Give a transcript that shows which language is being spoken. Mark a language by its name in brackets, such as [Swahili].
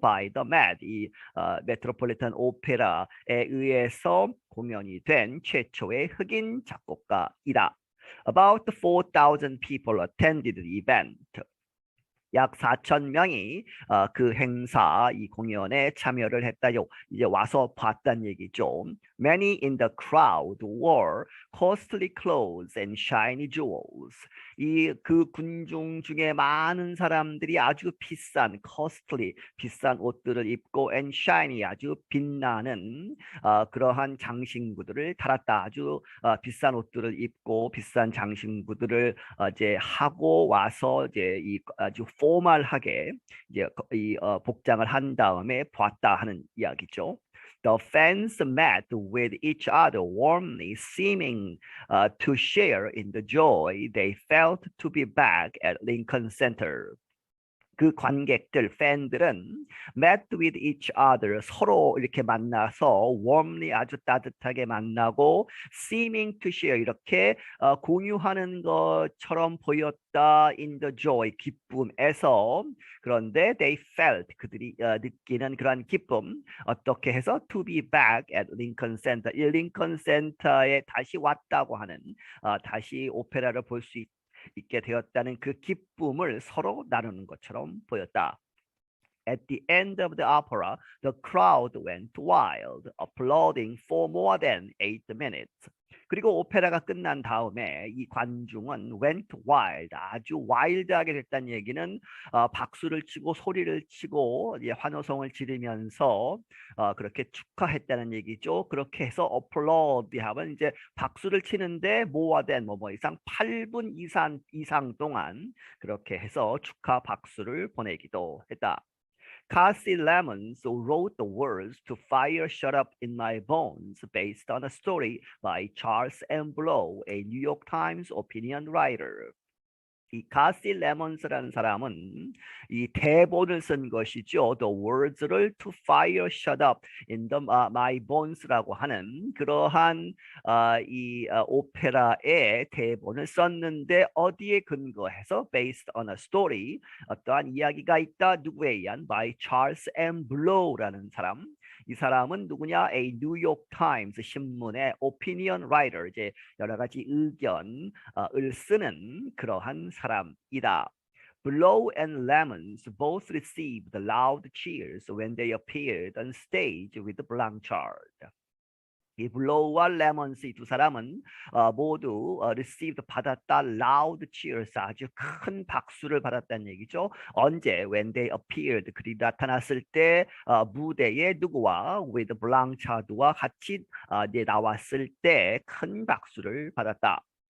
[English] by the Met [Korean] 이 메트로폴리탄 오페라에 의해서 공연이 된 최초의 흑인 작곡가이다. [English] About 4,000 people attended the event. [Korean] 약 4,000명이 그 행사, 이 공연에 참여를 했다요. 이제 와서 봤단 얘기죠. [English] Many in the crowd wore costly clothes and shiny jewels. [Korean] 이 그 군중 중에 많은 사람들이 아주 비싼 costly 비싼 옷들을 입고 [English] and shiny [Korean] 아주 빛나는 그러한 장신구들을 달았다. 아주 비싼 옷들을 입고 비싼 장신구들을 이제 하고 와서 이제 이 아주 포멀하게 이제 이 복장을 한 다음에 봤다 하는 이야기죠. [English] The fans met with each other warmly, seeming to share in the joy they felt to be back at Lincoln Center. [Korean] 그 관객들, 팬들은 [English] met with each other [Korean] 서로 이렇게 만나서 warmly 아주 따뜻하게 만나고 [English] seeming to share [Korean] 이렇게 공유하는 것처럼 보였다 [English] in the joy [Korean] 기쁨에서 그런데 [English] they felt [Korean] 그들이 느끼는 그런 기쁨 어떻게 해서 [English] to be back at Lincoln Center [Korean] 이 링컨 센터에 다시 왔다고 하는 다시 오페라를 볼 수 있게 되었다는 그 기쁨을 서로 나누는 것처럼 보였다. [English] At the end of the opera, the crowd went wild, applauding for more than 8 minutes. [Korean] 그리고 오페라가 끝난 다음에 이 관중은 [English] went wild, [Korean] 아주 wild하게 됐다는 얘기는 박수를 치고 소리를 치고 환호성을 지르면서 그렇게 축하했다는 얘기죠. 그렇게 해서 applaud 하면 이제 박수를 치는데 [English] more than [Korean] 뭐 이상 8분 이상 동안 그렇게 해서 축하 박수를 보내기도 했다. [English] Cassie Lemons wrote the words to Fire Shut Up in My Bones based on a story by Charles M. Blow, a New York Times opinion writer. [Korean] 이 카시 레몬스라는 사람은 이 대본을 쓴 것이죠. [English] The words [Korean] 를 to fire shut up in the my bones라고 하는 그러한 이 오페라의 대본을 썼는데 어디에 근거해서 based on a story 어떠한 이야기가 있다. 누구에 의한 by Charles M. Blow라는 사람. 이 사람은 누구냐? A New York Times 신문의 [English] opinion writer, [Korean] 이제 여러 가지 의견을 쓰는 그러한 사람이다. [English] Blow and Lemons both received loud cheers when they appeared on stage with Blanchard. [Korean] 이 블로우와 레몬스 이 두 사람은 모두 received 받았다 [English] loud cheers [Korean] 아주 큰 박수를 받았다는 얘기죠. 언제 [English] when they appeared [Korean] 그들이 나타났을 때 무대에 누구와 with 블랑차드와 같이 나왔을 때 큰 박수를 받았다.